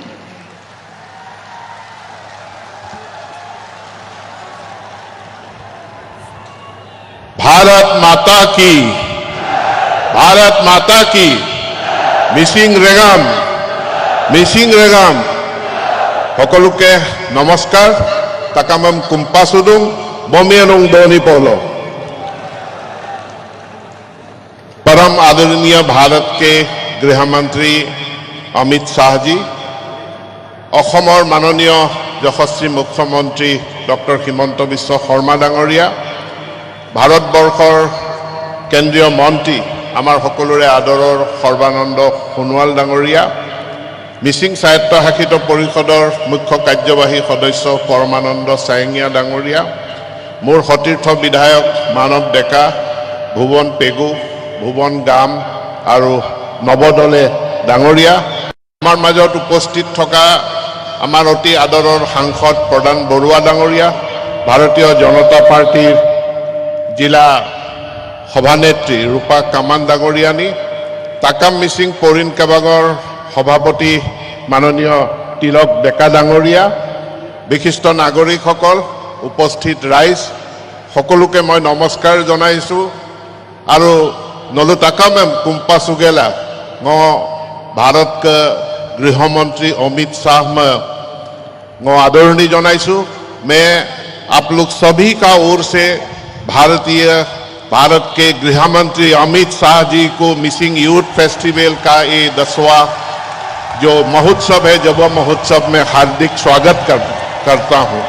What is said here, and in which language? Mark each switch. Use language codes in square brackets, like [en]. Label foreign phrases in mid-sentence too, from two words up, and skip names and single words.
[hi] भारत माता की मिसिंग रेगाम [as] সকলোকে নমস্কাৰ। [mrg] তাকামম কুম্পাসুদুং বমিয়ানুং दोनी पोलो। [hi] परम आदरणीय भारत के गृह मंत्री अमित शाह जी, [as] অসমৰ মাননীয় যশস্বী মুখ্যমন্ত্ৰী ডক্টৰ হিমন্ত বিশ্ব শৰ্মা ডাঙৰীয়া, ভাৰতবৰ্ষৰ কেন্দ্ৰীয় মন্ত্ৰী আমাৰ সকলোৰে আদৰৰ সৰ্বানন্দ সোণোৱাল ডাঙৰীয়া, মিচিং স্বায়ত্তশাসিত পৰিষদৰ মুখ্য কাৰ্যবাহী সদস্য পৰমানন্দ চায়েংগীয়া ডাঙৰীয়া, মোৰ সতীৰ্থ বিধায়ক মানৱ ডেকা, ভুবন পেগু, ভুবন গাম আৰু নৱদলে ডাঙৰীয়া, আমাৰ মাজত উপস্থিত থকা আমাৰ অতি আদৰৰ সাংসদ প্ৰধান বৰুৱা ডাঙৰীয়া, ভাৰতীয় জনতা পাৰ্টীৰ জিলা সভানেত্ৰী ৰূপা কামান ডাঙৰীয়ানী, তাকাম মিচিং পৰিন কেবাংৰ সভাপতি মাননীয় তিলক ডেকা ডাঙৰীয়া, বিশিষ্ট নাগৰিক উপস্থিত ৰাইজ সকলোকে মই নমস্কাৰ জনাইছো। [mrg] और नलु ताकाम कुम्पा सुगेला [hi] भारत के गृहमंत्री [mrg] अमित शाह में आदरणी जनाइछु। [hi] मैं आप लोग सभी का ओर से भारत के गृह मंत्री अमित शाह जी को मिसिंग यूथ फेस्टिवल का ये 10वां जो महोत्सव है, जब महोत्सव में हार्दिक स्वागत करता हूं।